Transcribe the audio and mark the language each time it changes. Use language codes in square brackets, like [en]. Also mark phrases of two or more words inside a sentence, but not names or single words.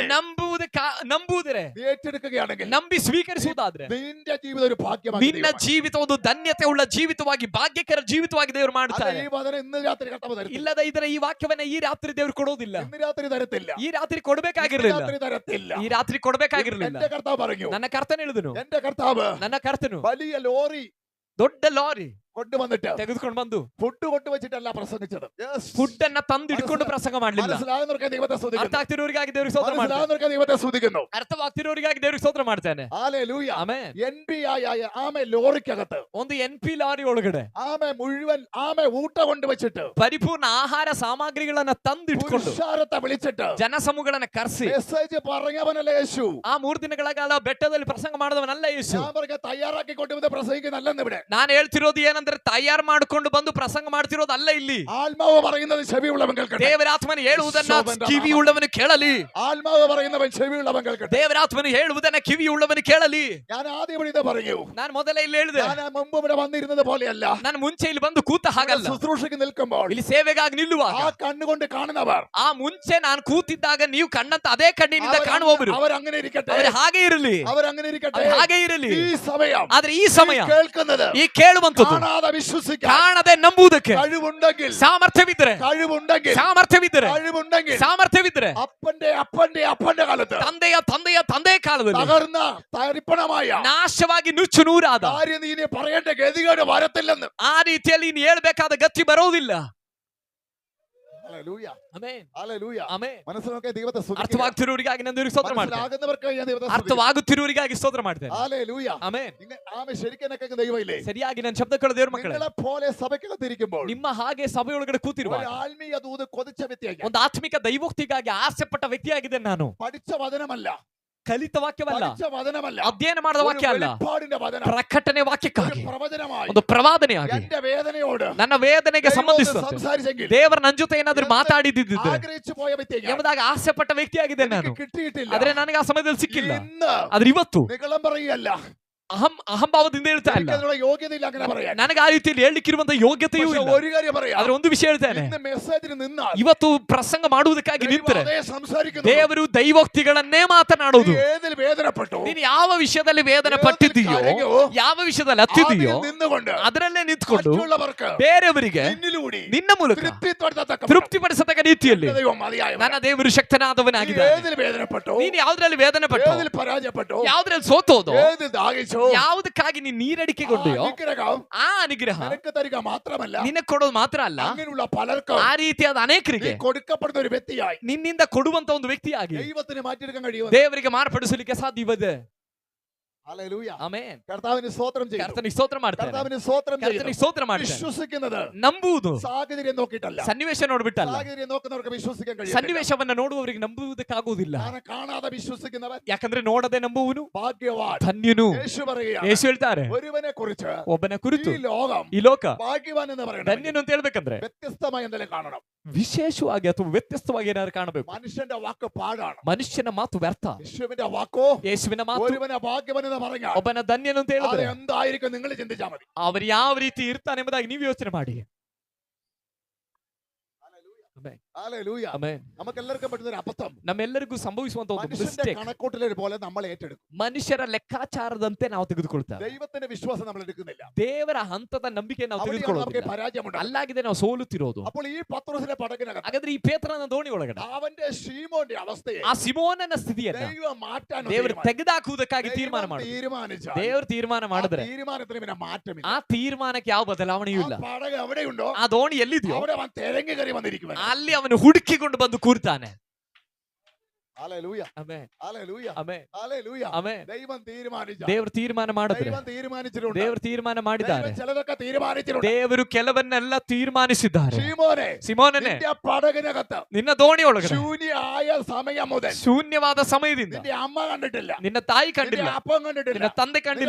[kn] ನಂಬುವುದರೆ [ml] നീ ഏറ്റെടുക്കുകയാണെങ്കിൽ [kn] ನಂಬಿ ಸ್ವೀಕರಿಸುವುದಾದ್ರೆ [ml] നിന്റെ ജീവിതം ഒരു ഭാഗ്യമാണ്. [kn] ನಿನ್ನ ಜೀವಿತ ಒಂದು ಧನ್ಯತೆ ಉಳ್ಳ ಜೀವಿತವಾಗಿ ಭಾಗ್ಯಕರ ಜೀವಿತವಾಗಿ ದೇವರು ಮಾಡುತ್ತಾರೆ. [ml] ഈ വചനം ഇന്ന് രാത്രി കർത്താവ് തരത്തില്ല. [kn] ಇಲ್ಲದ ಇದರ ಈ ವಾಕ್ಯವನ್ನ ಈ ರಾತ್ರಿ ದೇವರು ಕೊಡೋದಿಲ್ಲ. [ml] ഇന്ന് രാത്രി തരത്തില്ല. [kn] ಈ ರಾತ್ರಿ ಕೊಡಬೇಕಾಗಿರಲಿಲ್ಲ. [ml] രാത്രി തരത്തില്ല. [kn] ಈ ರಾತ್ರಿ ಕೊಡಬೇಕಾಗಿರಲಿಲ್ಲ. [ml] എന്റെ കർത്താവ് പറഞ്ഞു, [kn] ನನ್ನ ಕರ್ತನ ಹೇಳಿದನು, [ml] എന്റെ കർത്താവ് [kn] ನನ್ನ ಕರ್ತನು [ml] വലിയ ലോറി [kn] ದೊಡ್ಡ ಲಾರಿ [ml] കൊണ്ടുവന്നിട്ട് [kn] ತೆಗೆದುಕೊಂಡು ಬಂದು [ml] ഫുഡ് കൊണ്ടുവച്ചിട്ടല്ല പ്രസംഗിച്ചത്. [kn] ಫುಡ್ ಅನ್ನ ತಂದು ಇಟ್ಕೊಂಡು ಪ್ರಸಂಗ ಮಾಡಲಿಲ್ಲ. [ml] മനസ്സിലാകുന്നവർക്ക് ദൈവത്തെ [kn] ಅರ್ಥ [ml] സ്തുതിക്കുന്നു. [kn] ಆಗ್ತಿರೋರಿಗಾಗಿ ದೇವರಿಗೆ ಸ್ತೋತ್ರ ಮಾಡ್ತಾನೆ. [ml] മനസ്സിലാകുന്നവർക്ക് ദൈവത്തെ സ്തുതിക്കുന്നു. [kn] ಅರ್ಥವಾಗ್ತಿರೋರಿಗಾಗಿ ದೇವರಿಗೆ ಸ್ತೋತ್ರ ಮಾಡ್ತಾನೆ. [ml] ഹല്ലേലൂയ. [kn] ಆಮೆನ್. [ml] NP ആയ ആമേ ലോറിക്കകത്ത് [kn] ಒಂದು NP ಲಾರಿ ಒಳಗಡೆ [ml] ആമേ മുഴുവൻ ആമേ ഊട്ട കൊണ്ടുവച്ചിട്ട് [kn] ಪರಿಪೂರ್ಣ ಆಹಾರ ಸಾಮಗ್ರಿಗಳನ್ನ ತಂದು ಇಟ್ಕೊಂಡು [ml] പുരുഷാരത്തെ വിളിച്ചിട്ട് [kn] ಜನಸಮೂಹಗಳನ್ನ ಕರೆಸಿ [ml] മെസ്സേജ് പറഞ്ഞവനല്ല യേശു. [kn] ಆ 3 ದಿನಗಳ ಕಾಲ ಬೆಟ್ಟದಲ್ಲಿ ಪ್ರಸಂಗ ಮಾಡಿದವನಲ್ಲ ಯೇಸು. [ml] ഞാൻ പറഞ്ഞ തയ്യാറാക്കി കൊണ്ടുവന്ന് പ്രസംഗിക്കുന്നല്ലെന്ന് ഇവിടെ. [kn] ನಾನು ಹೇಳ್ತಿರೋದು ಏನಂದ್ರೆ ತಯಾರು ಮಾಡಿಕೊಂಡು ಬಂದು ಪ್ರಸಂಗ ಮಾಡ್ತಿರೋದಲ್ಲ ಇಲ್ಲಿ. [ml] ആത്മാവ് പറയുന്നത് ചെവിയുള്ളവൻ കേൾക്കട്ടെ. [kn] ದೇವರಾತ್ಮನು ಹೇಳುವುದನ್ನ ಕಿವಿಯುಳ್ಳವನು ಕೇಳಲಿ. [ml] ആത്മാവ് പറയുന്നവൻ ചെവിയുള്ളവൻ കേൾക്കട്ടെ. [kn] ದೇವರಾತ್ಮನು ಹೇಳುವುದನ್ನ ಕಿವಿಯುಳ್ಳವನು ಕೇಳಲಿ. [ml] ഞാൻ ആദ്യം ഇവിടെ ഇത് പറഞ്ഞു. [kn] ನಾನು ಮೊದಲೇ ಇಲ್ಲಿ ಹೇಳಿದೆ, [ml] ഞാൻ മുമ്പ് ഇവിടെ വന്നിരുന്നത് പോലെയല്ല. [kn] ನಾನು ಮುಂಚೆ ಇಲ್ಲಿ ಬಂದು ಕೂತ ಹಾಗಲ್ಲ. [ml] ശുശ്രൂഷയ്ക്ക് നിൽക്കുമ്പോൾ [kn] ಇಲ್ಲಿ ಸೇವೆಗಾಗಿ ನಿಲ್ಲುವಾಗ [ml] ആ കണ്ണുകൊണ്ട് കാണുന്നവർ, [kn] ಆ ಮುಂಚೆ ನಾನು ಕೂತಿದ್ದಾಗ ನೀವು ಕಣ್ಣಂತ ಅದೇ ಕಣ್ಣಿನಿಂದ ಕಾಣುವವರು [ml] അവരങ്ങനെ ഇരിക്കട്ടെ. [kn] ಅವರು ಹಾಗೆ ಇರಲಿ. [ml] അവരങ്ങനെ ഇരിക്കട്ടെ. [kn] ಅವರು ಹಾಗೆ ಇರಲಿ. [ml] ഈ സമയം, [kn] ಆದ್ರೆ ಈ ಸಮಯ [ml] കേൾക്കുന്നത്, [kn] ಈ ಕೇಳುವಂತದ್ದು [ml] കാണാതെ വിശ്വസിക്കാൻ [kn] ಕಾಣದೆ ನಂಬುವುದಕ್ಕೆ [ml] കഴിവുണ്ടെങ്കിൽ, [kn] ಸಾಮರ್ಥ್ಯವಿದ್ರೆ [ml] കഴിവുണ്ടെങ്കിൽ, [kn] ಸಾಮರ್ಥ್ಯವಿದ್ರೆ [ml] കഴിവുണ്ടെങ്കിൽ [kn] ಸಾಮರ್ಥ್ಯವಿದ್ರೆ [ml] അപ്പന്റെ കാലത്ത് [kn] ತಂದೆಯ ಕಾಲದಲ್ಲಿ [ml] തകർന്ന തരിപ്പണമായ [kn] ನಾಶವಾಗಿ ನುಚ್ಚು ನೂರಾದ [ml] കാര്യം നീ ഇനി പറയേണ്ട ഗതികേട് വരത്തില്ലെന്ന്. [kn] ಆ ರೀತಿಯಲ್ಲಿ ನೀನು ಹೇಳ್ಬೇಕಾದ ಗತಿ ಬರೋದಿಲ್ಲ. [ml] ഹല്ലേലൂയ. [kn] ಆಮೆನ್. [ml] ഹല്ലേലൂയ. [kn] ಆಮೆನ್. [ml] മനസ്സിലാക്കാൻ ദൈവത്തെ സ്തുതിക്കുക. [kn] ಅರ್ಥವಾಗ್ತಿರೋರಿಗಾಗಿ ನಾನು ದೇವರಿಗೆ ಸ್ತೋತ್ರ ಮಾಡ್ತೇನೆ. [ml] മനസ്സിലാകുന്നവർക്ക് ഞാൻ ദൈവത്തെ സ്തുതിക്കുന്നു. [kn] ಅರ್ಥವಾಗುತ್ತಿರೋರಿಗಾಗಿ ಸ್ತೋತ್ರ ಮಾಡ್ತೇನೆ. [ml] ഹല്ലേലൂയ. [kn] ಆಮೆನ್. [ml] ആമേ ശരിക്കും കേൾക്കുന്ന ദൈവമില്ലേ? [kn] ಸರಿಯಾಗಿ ನನ್ನ ಶಬ್ದ ಕೇಳೋ ದೇವರ ಮಕ್ಕಳೇ, [ml] നിങ്ങളെ പോലെ സഭയ്ക്കകത്തിരിക്കുമ്പോൾ [kn] ನಿಮ್ಮ ಹಾಗೆ ಸಭೆಯೊಳಗಡೆ ಕೂತಿರುವ [ml] ഒരു ആത്മീയ ദൂത് കൊതിച്ച വ്യക്തിയായി, [kn] ಒಂದು ಆತ್ಮಿಕ ದೈವೋಕ್ತಿಗಾಗಿ ಆಸೆ ಪಟ್ಟ ವ್ಯಕ್ತಿಯಾಗಿದೆ ನಾನು. [ml] പഠിച്ച വചനമല്ല, [kn] ಕಲಿತ ವಾಕ್ಯವಲ್ಲ, [ml] പഠിച്ച വചനമല്ല, [kn] ಅಧ್ಯಯನ ಮಾಡಿದ ವಾಕ್ಯ ಅಲ್ಲ, [ml] വെളിപ്പാടിന്റെ വചനം, [kn] ಪ್ರಕಟಣೆ ವಾಕ್ಯಕ್ಕಾಗಿ, [ml] ഒരു പ്രവചനമായി [kn] ಒಂದು ಪ್ರವಾದನೆಯಾಗಿ [ml] എന്റെ വേദനയോട് [kn] ನನ್ನ ವೇದನೆಗೆ ಸಂಬಂಧಿಸಿದ [ml] സംസാരിച്ചെങ്കിൽ [kn] ದೇವರ ನನ್ನ ಜೊತೆ ಏನಾದ್ರೂ ಮಾತಾಡಿದ್ದಿದ್ರೆ [ml] ആഗ്രഹിച്ചു പോയ വ്യക്തിയായി [kn] ಎಂಬುದಾಗಿ ಆಸೆ ಪಟ್ಟ ವ್ಯಕ್ತಿಯಾಗಿದೆ ನಾನು. [ml] കിട്ടിയിട്ടില്ല. [kn] ಆದ್ರೆ ನನಗೆ ಆ ಸಮಯದಲ್ಲಿ ಸಿಕ್ಕಿಲ್ಲ. [ml] ഇന്ന് [kn] ಆದ್ರೆ ಇವತ್ತು [ml] നികളം പറയുകയല്ല, [kn] ಅಹಂಭಾವದಿಂದ ಹೇಳ್ತಾ ಇಲ್ಲ, [ml] എനിക്കതിനുള്ള യോഗ്യതയില്ല അങ്ങനെ പറയാൻ. [kn] ನನಗೆ ಆ ರೀತಿಯಲ್ಲಿ ಹೇಳಲಿಕ್ಕಿರುವಂತ ಯೋಗ್ಯತೆಯೂ [ml] പക്ഷേ [kn] ಇಲ್ಲ. [ml] ഒരു കാര്യം പറയാം, [kn] ಆದ್ರೆ ಒಂದು ವಿಷಯ ಹೇಳ್ತೇನೆ, [ml] ഇന്ന് മെസ്സേജിന് നിന്നാൽ [kn] ಇವತ್ತು ಪ್ರಸಂಗ ಮಾಡುವುದಕ್ಕಾಗಿ ನಿಂತರೆ [ml] അതേ സംസാരിക്കുന്നു. [kn] ದೇವರು ದೈವೋಕ್ತಿಗಳನ್ನೇ ಮಾತನಾಡೋದು. [ml] നീ ഏതിൽ വേദനപ്പെട്ടു, [kn] ನೀನು ಯಾವ ವಿಷಯದಲ್ಲಿ ವೇದನೆ ಪಟ್ಟಿದ್ದೀಯೋ, ಯಾವ ವಿಷಯದಲ್ಲಿ ಹತ್ತಿದೆಯೋ [ml] അതിൽ നിന്നുകൊണ്ട് [kn] ಅದರಲ್ಲೇ ನಿಂತ್ಕೊಂಡು [ml] മറ്റുള്ളവർക്ക് [kn] ಬೇರೆಯವರಿಗೆ [ml] നിന്നിലൂടെ [kn] ನಿನ್ನ ಮೂಲಕ [ml] തൃപ്തിപ്പെടുത്തത്തക്ക [kn] ತೃಪ್ತಿಪಡಿಸತಕ್ಕ ರೀತಿಯಲ್ಲಿ [ml] ദൈവം മതിയായവൻ. [kn] ನನ್ನ ದೇವರು ಶಕ್ತನಾದವನಾಗಿದ್ದಾನೆ. [ml] ഏതിൽ വേദനപ്പെട്ടു, [kn] ನೀನು ಯಾವ್ದ್ರಲ್ಲಿ ವೇದನೆ ಪಟ್ಟು, [ml] ഏതിൽ പരാജയപ്പെട്ടു, [kn] ಯಾವ್ದ್ರಲ್ಲಿ ಸೋತೋದು, [ml] ഏതിൽ ദാഹിച്ചു, [kn] ಯಾವುದಕ್ಕಾಗಿ ನೀನು ನೀರಡಿಕೆಗೊಂಡೆಯೋ [ml] അനുഗ്രഹം [kn] ಆ ಅನುಗ್ರಹ [ml] നിനക്ക് തരിക മാത്രമല്ല, [kn] ನಿನಗೆ ಕೊಡೋದು ಮಾತ್ರ ಅಲ್ಲ, [ml] അങ്ങനെയുള്ള പലർക്കും [kn] ಆ ರೀತಿಯಾದ [ml] നീ [kn] ಅನೇಕರಿಗೆ [ml] കൊടുക്കപ്പെടുന്ന ഒരു വ്യക്തിയായി [kn] ನಿನ್ನಿಂದ ಕೊಡುವಂತ ಒಂದು ವ್ಯಕ್ತಿಯಾಗಿ [ml] ദൈവത്തിന് മാറ്റിയെടുക്കാൻ കഴിയും. [kn] ದೇವರಿಗೆ ಮಾರ್ಪಡಿಸಲಿಕ್ಕೆ ಸಾಧ್ಯವಿದೆ. [ml] ഹല്ലേലൂയ. [kn] ಆಮೆನ್. [ml] കർത്താവിന് സ്തോത്രം ചെയ്യുന്നു. [kn] ಕರ್ತನಿಗೆ ಸ್ತೋತ್ರ ಮಾಡ್ತೇನೆ. [ml] കർത്താവിന് സ്തോത്രം [kn] ಕರ್ತನಿಗೆ [ml] ചെയ്യുന്നു. [kn] ಸ್ತೋತ್ರ ಮಾಡ್ತೇನೆ. [ml] വിശ്വസിക്കുന്നത് [kn] ನಂಬುವುದು [ml] സാഹചര്യം നോക്കിയിട്ടല്ല. [kn] ಸನ್ನಿವೇಶ ನೋಡ್ಬಿಟ್ಟಲ್ಲ. [ml] സാഹചര്യം നോക്കുന്നവർക്ക് വിശ്വസിക്കാൻ കഴിയും. [kn] ಸನ್ನಿವೇಶವನ್ನ ನೋಡುವವರಿಗೆ ನಂಬುವುದಕ್ಕಾಗುವುದಿಲ್ಲ. [ml] കാണാതെ വിശ്വസിക്കുന്നവൻ [kn] ಯಾಕಂದ್ರೆ ನೋಡದೆ ನಂಬುವನು [ml] ഭാഗ്യവാൻ. [kn] ಧನ್ಯನು. [ml] യേശു പറയുകയാണ്, [kn] ಯೇಸು ಹೇಳ್ತಾರೆ, [ml] ഒരുവനെ കുറിച്ച് [kn] ಒಬ್ಬನ ಕುರಿತು [ml] ഈ ലോകം [kn] ಈ ಲೋಕ [ml] ഭാഗ്യവാൻ എന്ന് പറയണം, [kn] ಧನ್ಯನು ಅಂತ ಹೇಳ್ಬೇಕಂದ್ರೆ [ml] വ്യത്യസ്തമായി എന്തെങ്കിലും കാണണം. [kn] ವಿಶೇಷವಾಗಿ ಅಥವಾ ವ್ಯತ್ಯಸ್ತವಾಗಿ ಏನಾದ್ರು ಕಾಣಬೇಕು. [ml] മനുഷ്യന്റെ വാക്ക് പാഴാണ്, [kn] ಮನುಷ್ಯನ ಮಾತು ವ್ಯರ್ಥ. [ml] യേശുവിന്റെ വാക്കോ [kn] ಯೇಸುವಿನ ಮಾತು [ml] ഒരുവനെ ഭാഗ്യവാൻ എന്ന് പറഞ്ഞാൽ [kn] ಒಬ್ಬನ ಧನ್ಯನು ಅಂತ [ml] അത് [kn] ಹೇಳಿದ್ರೆ [ml] എന്തായിരിക്കും നിങ്ങൾ ചിന്തിച്ചാൽ മതി. [kn] ಅವರು ಯಾವ ರೀತಿ ಇರ್ತಾನೆ ಎಂಬುದಾಗಿ ನೀವು ಯೋಚನೆ ಮಾಡಿ. [ml] ഹല്ലേലൂയ. [kn] ಆಮೆನ್. [ml] നമുക്ക് എല്ലാവർക്കും പറ്റുന്ന ഒരു അബദ്ധം, [kn] ನಮ್ಮೆಲ್ಲರಿಗೂ ಸಂಭವಿಸುವಂತ ಒಂದು [ml] മനുഷ്യന്റെ [kn] ಮಿಸ್ಟೇಕ್, [ml] കണക്കൂട്ടലെ പോലെ നമ്മൾ ഏറ്റെടുക്കും. [kn] ಮನುಷ್ಯರ ಲೆಕ್ಕಾಚಾರದಂತೆ ನಾವು ತೆಗೆದುಕೊಳ್ತೇವೆ. [ml] ദൈവത്തിന്റെ വിശ്വാസം നമ്മൾ എടുക്കുന്നില്ല. [kn] ದೇವರ ಹಂತದ ನಂಬಿಕೆ ನಾವು [ml] അവിടെയാണ് നമുക്ക് [kn] ತೆಗೆದುಕೊಳ್ಳೋದಿಲ್ಲ. [ml] പരാജയമുണ്ടാകുന്നത്. [kn] ಅಲ್ಲಾಗಿದೆ ನಾವು ಸೋಲುತ್ತಿರೋದು. [ml] അപ്പോൾ ഈ പത്രോസിന്റെ പടകിനകത്ത് [kn] ಹಾಗಾದ್ರೆ ಈ ಪೇತ್ರನ ದೋಣಿ ಒಳಗಡೆ [ml] അവന്റെ ശീമോന്റെ അവസ്ഥയെ [kn] ಆ ಸಿಮೋನನ ಸ್ಥಿತಿಯನ್ನ [ml] ദൈവം മാറ്റാൻ [kn] ದೇವರು ತೆಗೆದಾಕುವುದಕ್ಕಾಗಿ ತೀರ್ಮಾನ ಮಾಡಿದ್ರು. [ml] തീരുമാനിച്ചാൽ [kn] ದೇವರು ತೀರ್ಮಾನ ಮಾಡಿದ್ರೆ [ml] തീരുമാനത്തിന് പിന്നെ മാറ്റമില്ല. [kn] ಆ ತೀರ್ಮಾನಕ್ಕೆ ಯಾವ ಬದಲಾವಣೆಯೂ ಇಲ್ಲ. [ml] ആ പടക് എവിടെയുണ്ടോ [kn] ಆ ದೋಣಿ ಎಲ್ಲಿದೆಯೋ [ml] അവിടെ അവൻ തെരഞ്ഞു കയറി വന്നിരിക്കുവാൻ. [kn] ಅಲ್ಲಿ ಅವನು ಹುಡುಕಿಕೊಂಡು ಬಂದು ಕೂರ್ತಾನೆ. [ml] ഹല്ലേലൂയ. [kn] ಆಮೆನ್. [ml] ഹല്ലേലൂയ. [kn] ಆಮೆನ್. [ml] ഹല്ലേലൂയ. [kn] ಆಮೆನ್. [ml] ദൈവം തീരുമാനിച്ച, [kn] ದೇವರು ತೀರ್ಮಾನ ಮಾಡಿದ್ರೆ, [ml] ദൈവം തീരുമാനിച്ചിട്ടുണ്ട്. [kn] ದೇವರು ತೀರ್ಮಾನ ಮಾಡಿದ್ದಾರೆ, [ml] ദൈവം ചിലതൊക്കെ തീരുമാനിച്ചിട്ടുണ്ട്. [kn] ದೇವರು ಕೆಲವನ್ನೆಲ್ಲ ತೀರ್ಮಾನಿಸಿದ್ದಾರೆ. [ml] ശീമോനെ, [kn] ಸಿಮೋನನೇ, [ml] നിന്റെ പടകിനകത്ത് [kn] ನಿನ್ನ ದೋಣಿ ಒಳಗಡೆ [ml] ശൂന്യമായ സമയം മുതൽ [kn] ಶೂನ್ಯವಾದ ಸಮಯದಿಂದ [ml] നിന്റെ അമ്മ കണ്ടിട്ടില്ല, [kn] ನಿನ್ನ ತಾಯಿ [ml] നിന്റെ [kn] ಕಂಡಿಲ್ಲ, [ml] അപ്പം കണ്ടിട്ടില്ല, [kn] ನಿನ್ನ ತಂದೆ ಕಂಡಿಲ್ಲ,